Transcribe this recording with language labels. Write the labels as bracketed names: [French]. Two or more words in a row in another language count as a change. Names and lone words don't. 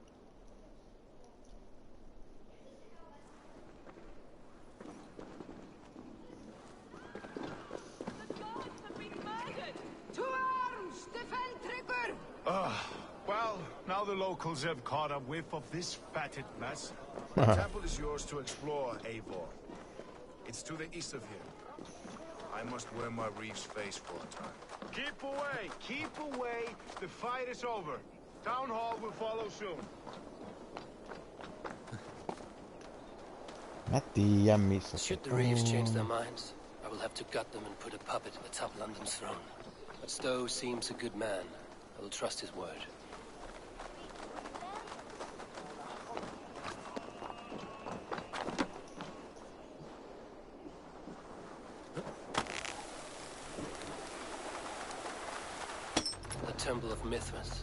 [English] Well, now the locals have caught a whiff of this fatted mess. The temple is yours to explore, Eivor. It's to the east of here. I must wear my reef's face for a time. Keep away! Keep away! The fight is over. Town hall will follow soon. [Finnish] Mä tiedän missä se [English] Should the Reeves change their minds, I will have to gut them and put a puppet atop London's throne. But Stowe seems a good man. I will trust his word. The Temple of Mithras.